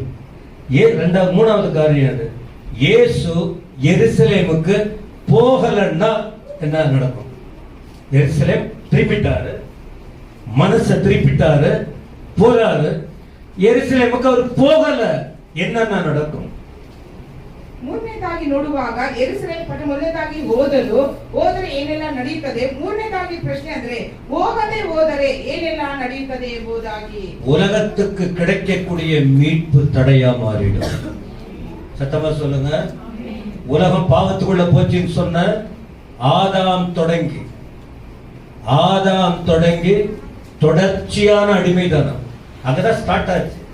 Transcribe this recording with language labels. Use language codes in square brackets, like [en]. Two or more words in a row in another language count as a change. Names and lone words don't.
[ta] மூணாவது காரியம் அது. இயேசு எருசலேமுக்கு போகலன்னா என்ன நடக்கும்? எருசலேம் திருப்பிட்டாரு, மனசை திருப்பிட்டாரு, போறாரு. எருசலேமுக்கு அவர் போகல, என்னன்னா நடக்கும்? [kn] ಮೂರನೇದಾಗಿ ನೋಡುವಾಗ ಯೆರೂಸಲೇಮ್ ಪಟ್ಟಣ ಮೊದಲನೇದಾಗಿ ಹೋದರೆ ಏನೆಲ್ಲ ನಡೆಯುತ್ತದೆ. ಮೂರನೇದಾಗಿ ಪ್ರಶ್ನೆ ಅಂದ್ರೆ ಹೋಗದೆ ಹೋದರೆ ಏನೆಲ್ಲ ನಡೆಯುತ್ತದೆ ಎಂಬುದಾಗಿ. [ta] உலகத்துக்கு கிடைக்கக்கூடிய மீட்பு தடையா மாறிடும். சத்தமா சொல்லுங்க. உலகம் பாவத்துக்குள்ள போச்சுன்னு சொன்ன ஆதாம் தொடங்கி தொடர்ச்சியான அடிமைதானம் அங்கதான் ஸ்டார்ட் ஆச்சு.